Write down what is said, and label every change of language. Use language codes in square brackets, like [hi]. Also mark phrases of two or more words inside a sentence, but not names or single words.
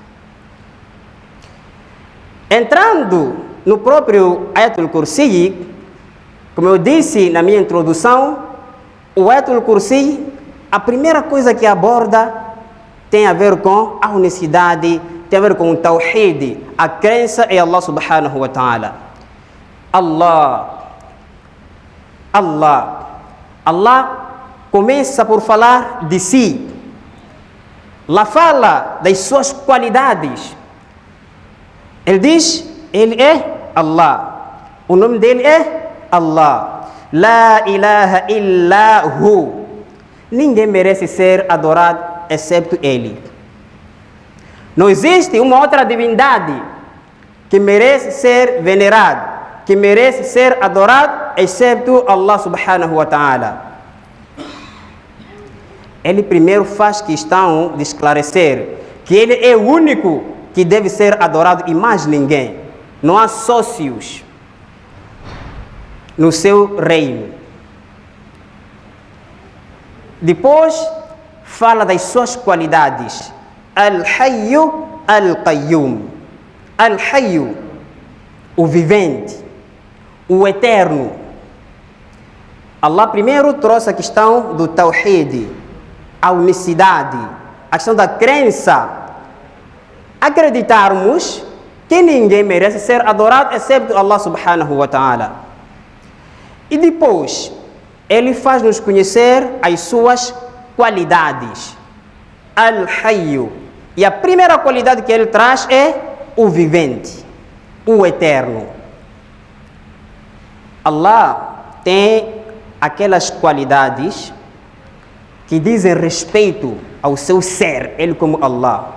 [pt] Entrando no próprio Ayatul Kursi, como eu disse na minha introdução, o Ayatul Kursi, a primeira coisa que aborda tem a ver com a unicidade, tem a ver com o Tawhid, a crença em Allah [ar] سبحانه وتعالى. [pt] Allah começa por falar de si. Lá fala das suas qualidades. Ele diz: ele é Allah. O nome dele é Allah. [ar] لا إله إلا هو. [pt] Ninguém merece ser adorado excepto ele. Não existe uma outra divindade que merece ser venerada, que merece ser adorado excepto Allah [ar] سبحانه وتعالى. [pt] Ele primeiro faz questão de esclarecer que ele é o único que deve ser adorado e mais ninguém. Não há sócios no seu reino. Depois fala das suas qualidades. [ar] الحي القيوم الحي, [pt] o vivente, o eterno. Allah primeiro trouxe a questão do Tawhid, a unicidade, a questão da crença. Acreditarmos que ninguém merece ser adorado excepto Allah [ar] سبحانه وتعالى. [pt] E depois, ele faz-nos conhecer as suas qualidades. Al-Hayyu. E a primeira qualidade que ele traz é o vivente, o eterno. Allah tem aquelas qualidades que dizem respeito ao seu ser, ele como Allah.